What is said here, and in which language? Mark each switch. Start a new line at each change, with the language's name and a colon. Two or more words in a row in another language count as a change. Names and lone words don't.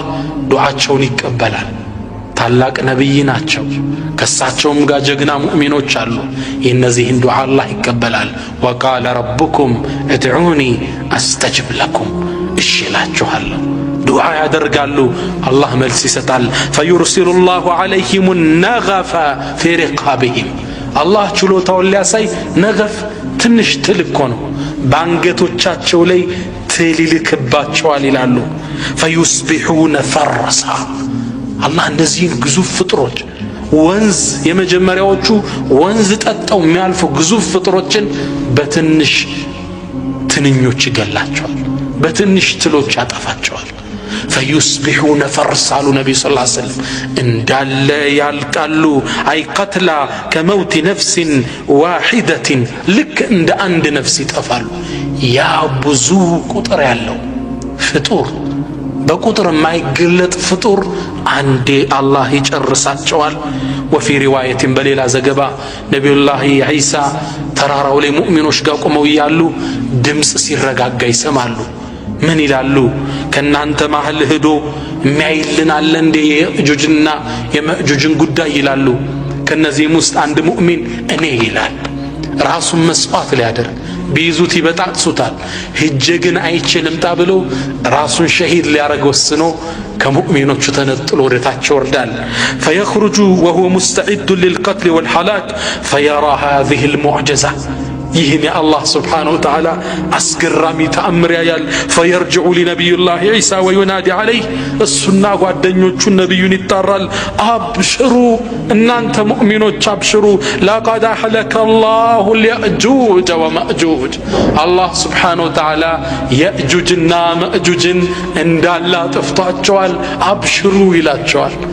Amharic: ዱዓቸውን ይቀበላል ታላቅ ነብይ ናቸው ከሳቸውም ጋር ጀግና ሙእሚኖች አሉ የነዚህን ዱዓ አላህ ይቀበላል
Arabic: وقال ربكم ادعوني أستجب لكم
Amharic: እሺ እላችኋለሁ ዱዓ ያደርጋሉ አላህ መልስ ይሰጣል
Arabic: فيرسل الله عليهم النغف في رقابهم
Amharic: አላህ ችሎታውን ሊያሳይ ነገፍ ትንሽ ትልቅ ነው ባንገቶቻቸው ላይ ትልልክባቸዋል ይላሉ
Arabic: فيصبحون فرسا
Amharic: አላህ እንደዚህን ግዙፍ ፍጥሮች ወንዝ የመጀመሪያዎቹ ወንዝ ጠጣው የሚያልፉ ግዙፍ ፍጥሮችን በትንሽ ትንኞች ይገላቸዋል በትንሽ ትሎች ያጠፋቸዋል
Arabic: فيصبحون فرسا النبي صلى الله عليه وسلم
Amharic: እንዳለ ያልቃሉ አይ
Arabic: قتل كموت نفس واحدة
Amharic: ልክ እንደ አንድ ነፍስ ይጠፋሉ ያ ብዙ ቁጥር ያለው ፍጡር በቁጥር የማይገለጥ ፍጡር አንዴ አላህ ይጨርሳቸዋል
Arabic: وفي رواية
Amharic: በሌላ ዘገባ ነብዩላህ ኢሳ ተራራው ላይ ሙእሚኖች ጋር ቆመው ያሉ ድምጽ ሲረጋጋ ይሰማሉ ምን ይላሉ ከናንተ ማህል ሄዶ የሚያይልን አለ እንደ የእጁጅና የመእጁጅን ጉዳይ ይላሉ ከነዚህም ውስጥ አንድ ሙእሚን እኔ ይላል ራሱን መስዋዕት ሊያደርግ ቢይዙት ይበጣጥሱታል ሄጄ ግን አይችልም ታብሎ ራሱን ሸሂድ ሊያረግ ወስኖ ከሙእሚኖቹ ተነጥሎ ወደታች ይወርዳል
Arabic: فيخرج وهو مستعد للقتل والهلاك فيرى هذه المعجزة
Amharic: ይህን የአላህ
Arabic: سبحانه وتعالى
Amharic: አስገራሚ ተአምር ያያል።
Arabic: فيرجع لنبي الله عيسى وينادي عليه
Amharic: እሱና ጓደኞቹ ነቢዩን ይጣራል። አብሽሩ እናንተ ሙእሚኖች አብሽሩ፣
Arabic: لقد أهلك الله يأجوج ومأجوج
Amharic: አላህ
Arabic: سبحانه وتعالى
Amharic: የእጁጅና መእጁጅን እንዳለ አጥፍቷቸዋል፣ አብሽሩ ይላቸዋል።